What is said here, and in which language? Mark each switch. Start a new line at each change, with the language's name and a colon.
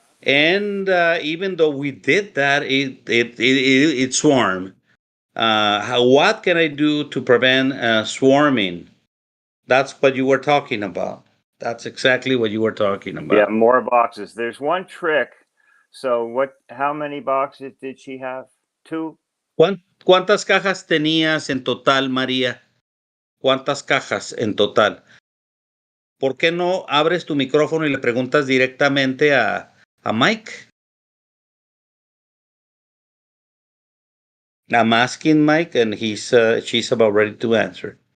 English: And even though we did that, it swarmed. What can I do to prevent swarming? That's what you were talking about. That's exactly what you were talking about. Yeah, more boxes. There's one trick. So how many boxes did she have? 2?
Spanish: ¿Cuántas cajas tenías en total, María? ¿Cuántas cajas en total? ¿Por qué no abres tu micrófono y le preguntas directamente a Mike?
English: I'm asking Mike and she's about ready to answer.